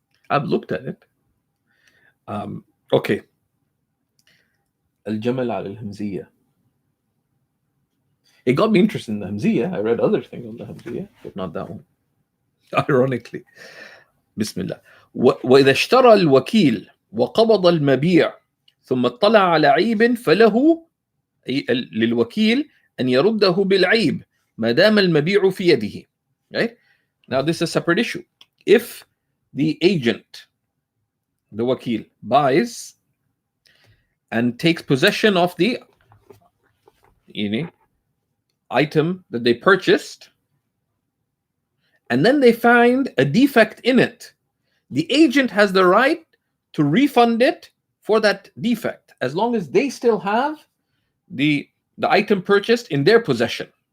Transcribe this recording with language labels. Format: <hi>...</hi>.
<en>I've looked at it. Okay. Al-Jamal al-Hamziyya. It got me interested in the Hamziyya. I read other things on the Hamziyya, but not that one. Ironically. Bismillah.</en> <ar>وإذا اشترى الوكيل وقبض المبيع ثم اطلع على عيب فله للوكيل أن يرده بالعيب ما دام المبيع في يده.</ar> <en>Right? Now this is a separate issue. If the agent, the wakil, buys and takes possession of the item that they purchased, and then they find a defect in it, the agent has the right to refund it for that defect, as long as they still have the item purchased in their possession.</en>